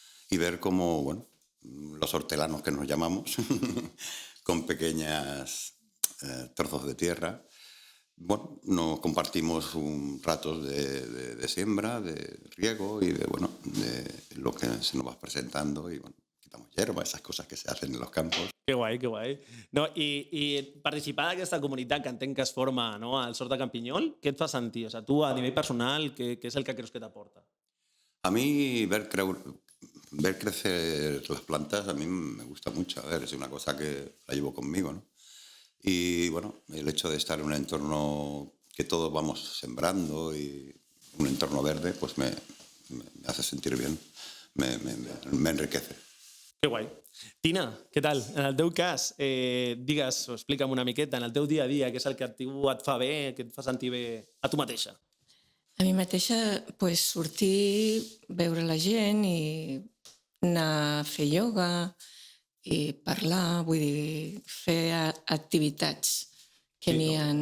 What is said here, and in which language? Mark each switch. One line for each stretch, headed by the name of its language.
Spanish: y ver cómo los hortelanos que nos llamamos, con pequeñas trozos de tierra, nos compartimos ratos de siembra, de riego y de lo que se nos va presentando y quitamos hierba, esas cosas que se hacen en los campos.
Catalan: Que guai, que guai. No, i participar d'aquesta comunitat que entenc que es forma al Hort de Campinyol, què et fa sentir?
Spanish: O sea,
Catalan: tu, a nivell personal, què és el que creus que t'aporta?
Spanish: A mí ver crecer las plantas a mí me gusta mucho. A ver, es una cosa que la llevo conmigo, ¿no? Y el hecho de estar en un entorno que todos vamos sembrando y un entorno verde, pues me hace sentir bien, me enriquece.
Catalan: Que guai. Tina, què tal? En el teu cas, digues o explica'm una miqueta, en el teu dia a dia, què és el que a tu et fa bé, que et fa sentir bé a tu mateixa? A mi mateixa, sortir, veure la gent i anar a fer ioga i parlar, vull dir, fer activitats que n'hi ha...